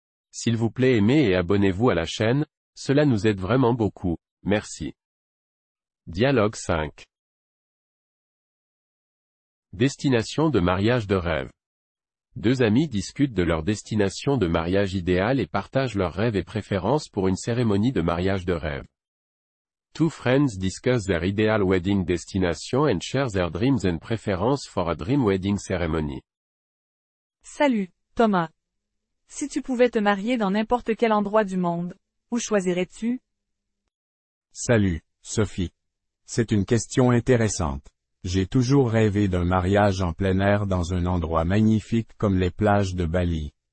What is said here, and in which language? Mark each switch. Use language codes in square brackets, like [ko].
[fr] S'il vous plaît aimez et abonnez-vous à la chaîne, cela nous aide vraiment beaucoup, merci. Dialogue 5. Destination de mariage de rêve. Deux amis discutent de leur destination de mariage idéale et partagent leurs rêves et préférences pour une cérémonie de mariage de rêve. [en] Two friends discuss their ideal wedding destination and share their dreams and preferences for a dream wedding ceremony. [fr] Salut, Thomas. Si tu pouvais te marier dans n'importe quel endroit du monde, où choisirais-tu? Salut, Sophie. C'est une question intéressante. J'ai toujours rêvé d'un mariage en plein air dans un endroit magnifique comme les plages de Bali.